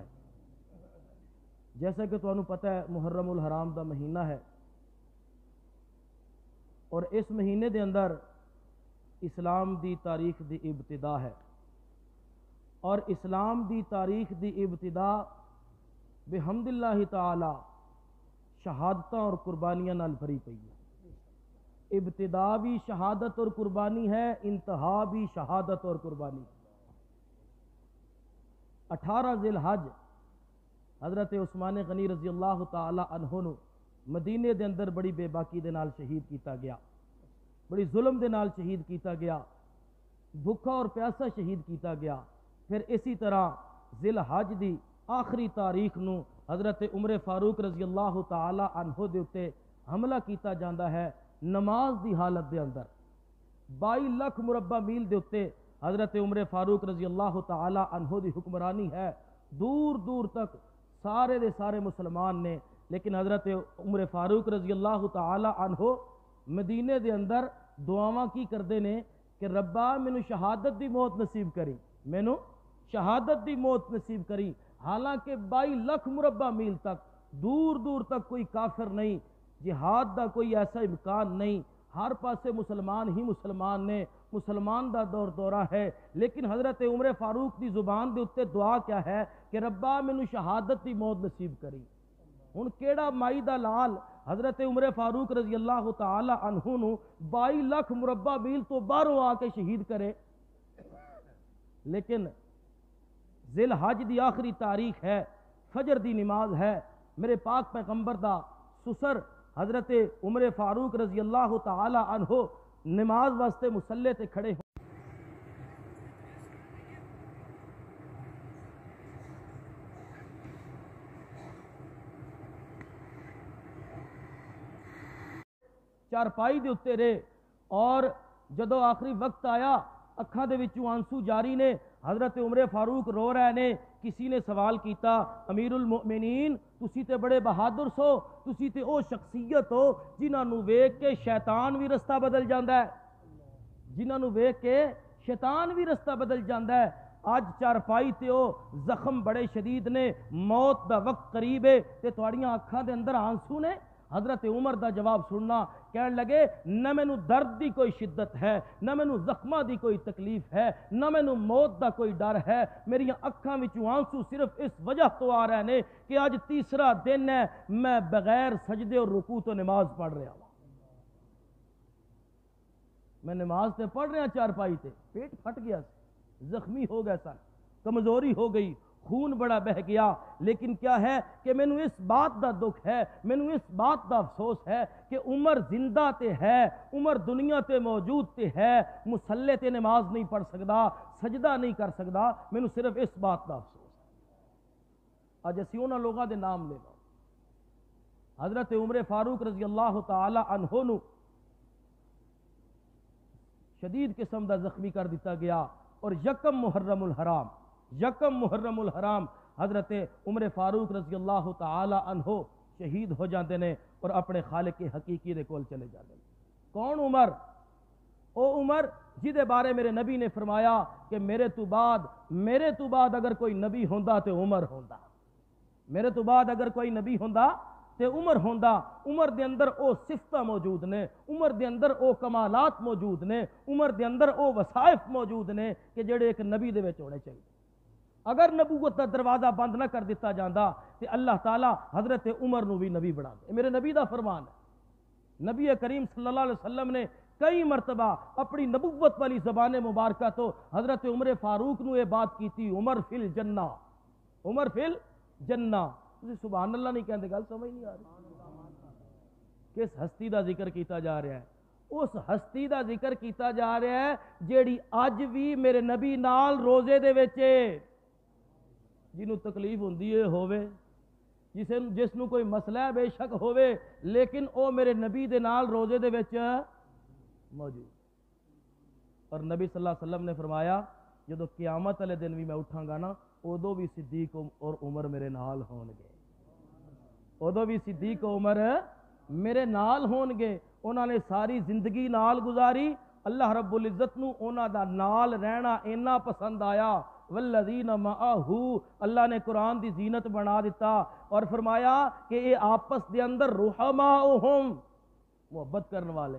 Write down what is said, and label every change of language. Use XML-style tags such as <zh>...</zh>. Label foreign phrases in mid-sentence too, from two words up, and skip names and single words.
<pa>جیسا کہ تانوں پتہ ہے محرم الحرام دا مہینہ ہے، اور اس مہینے دے اندر اسلام دی تاریخ دی ابتدا ہے، اور اسلام دی تاریخ دی ابتدا</pa> <ar>بحمد اللہ تعالی</ar> <pa>شہادتاں اور قربانیاں نال بھری پئی ہے۔</pa> <ur>ابتدا بھی شہادت اور قربانی ہے، انتہا بھی شہادت اور قربانی۔</ur> <pa>18 ذی الحج حضرت عثمان غنی</pa> <ar>رضی اللہ تعالی عنہ</ar> <pa>نو مدینے دے اندر بڑی بے باکی دے نال شہید کیتا گیا، بڑی ظلم دے نال شہید کیتا گیا، بھوکا اور پیاسا شہید کیتا گیا۔ پھر اسی طرح ذی الحج دی آخری تاریخ نو حضرت عمر فاروق</pa> <ar>رضی اللہ تعالی عنہ</ar> <pa>دے اتے حملہ کیتا جاندہ ہے نماز دی حالت دے اندر۔ 22 لاکھ مربع میل دے اتے حضرت عمر فاروق</pa> <ar>رضی اللہ تعالی عنہ</ar> <pa>دی حکمرانی ہے، دور دور تک سارے دے سارے مسلمان نے، لیکن حضرت عمر فاروق</pa> <ar>رضی اللہ تعالی عنہ</ar> <pa>مدینے دے اندر دعاواں کی کردے نے کہ ربا مینوں شہادت دی موت نصیب کری، مینوں شہادت دی موت نصیب کری۔ حالانکہ 22 لاکھ مربع میل تک دور دور تک کوئی کافر نہیں، جہاد دا کوئی ایسا امکان نہیں، ہر پاسے مسلمان ہی مسلمان نے، مسلمان دا دور دورہ ہے، لیکن حضرت عمر فاروق دی زبان دے اتے دعا کیا ہے کہ ربا مینوں شہادت دی موت نصیب کری۔ ہن کیڑا مائی دا لال حضرت عمر فاروق</pa> <ar>رضی اللہ تعالی عنہ</ar> <pa>نو 22 لاکھ مربع میل تو باہروں آ کے شہید کرے؟ لیکن ذی الحج دی آخری تاریخ ہے، فجر دی نماز ہے، میرے پاک پیغمبر دا سسر حضرت عمر فاروق</pa> <ar>رضی اللہ تعالی عنہ</ar> <pa>نماز واسطے مصلی تے کھڑے ہو۔ چارپائی دے اتے رہے، اور جدو آخری وقت آیا اکھاں دے وچوں آنسو جاری نے، حضرت عمر فاروق رو رہے نے۔ کسی نے سوال کیتا،</pa> <ar>امیر المؤمنین</ar> <pa>تسی تے بڑے بہادر سو، تسی تے او شخصیت ہو جنہاں نو ویکھ کے شیطان بھی رستہ بدل جاندا ہے، جنہاں نو ویکھ کے شیطان بھی رستہ بدل جاندا ہے۔ اج چارپائی تے او زخم بڑے شدید نے، موت دا وقت قریب ہے تے تہاڈیاں اکھاں دے اندر آنسو نے۔ حضرت عمر دا جواب سننا، کہنے لگے نہ مینوں درد دی کوئی شدت ہے، نہ مینوں زخماں دی کوئی تکلیف ہے، نہ مینوں موت دا کوئی ڈر ہے، میری اکھاں وچوں آنسو صرف اس وجہ تو آ رہے نے کہ اج تیسرا دن ہے میں بغیر سجدے اور رکوع تو نماز پڑھ رہا ہوں۔ میں نماز تے پڑھ رہا چارپائی تے، پیٹ پھٹ گیا، زخمی ہو گئے سن، کمزوری ہو گئی، خون بڑا بہ گیا، لیکن کیا ہے کہ مینوں اس بات دا دکھ ہے، مینوں اس بات دا افسوس ہے کہ عمر زندہ تے ہے، عمر دنیا تے موجود تے ہے، مصلی تے نماز نہیں پڑھ سکدا، سجدہ نہیں کر سکدا، مینوں صرف اس بات دا افسوس ہے۔ اج اسی انہاں لوگاں دے نام لینا. حضرت عمر فاروق</pa> <ar>رضی اللہ تعالی عنہ</ar> <pa>نو شدید قسم دا زخمی کر دیتا گیا اور یکم محرم الحرام حضرت عمر فاروق</pa> <ar>رضی اللہ تعالی عنہ</ar> <pa>شہید ہو جاندے نے اور اپنے خالق حقیقی دے کول چلے جاندے نے. کون عمر؟ او عمر جدے بارے میرے نبی نے فرمایا کہ میرے تو بعد اگر کوئی نبی ہوندا تے عمر ہوندا. میرے تو بعد اگر کوئی نبی ہوندا تے عمر ہوندا. عمر دے اندر او صفتاں موجود نے، عمر دے اندر او کمالات موجود نے، عمر دے اندر او وصائف موجود نے کہ جڑے ایک نبی دے وچ ہونے چاہیے. اگر نبوت دا دروازہ بند نہ کر دیتا جاندا تے اللہ تعالیٰ حضرت عمر نو بھی نبی بنا دے. میرے نبی دا فرمان ہے. نبی کریم</pa> <ar>صلی اللہ علیہ وسلم</ar> <pa>نے کئی مرتبہ اپنی نبوت والی زبان مبارکہ تو حضرت عمر فاروق نو</pa> <ur>یہ بات کی تھی،</ur> <ar>عمر فی الجنہ، عمر فی الجنہ.</ar> <pa>تسی</pa> <ar>سبحان اللہ</ar> <pa>نہیں کہندے، گل سمجھ نہیں آ رہی. کس ہستی دا ذکر کیتا جا رہا ہے؟ اس ہستی دا ذکر کیتا جا رہا ہے جیڑی اج بھی میرے نبی نال روزے دے وچ جنوں تکلیف ہوندی ہے ہووے، جس نو کوئی مسئلہ ہے بے شک ہووے، لیکن او میرے نبی دے نال روزے دے وچ موجود. اور نبی</pa> <ar>صلی اللہ علیہ وسلم</ar> <pa>نے فرمایا جدو قیامت والے دن بھی میں اٹھاں گا نا ادو بھی صدیق اور عمر میرے نال ہون گے. ادو بھی صدیق و عمر میرے نال ہون گے. انہاں نے ساری زندگی نال گزاری. اللہ رب العزت نو انہاں دا نال رہنا اینا پسند آیا.</pa> <ar>والذین معہ،</ar> <pa>اللہ نے قرآن دی زینت بنا دیتا اور فرمایا کہ یہ آپس دے اندر رحماؤہم، محبت کرنے والے.</pa>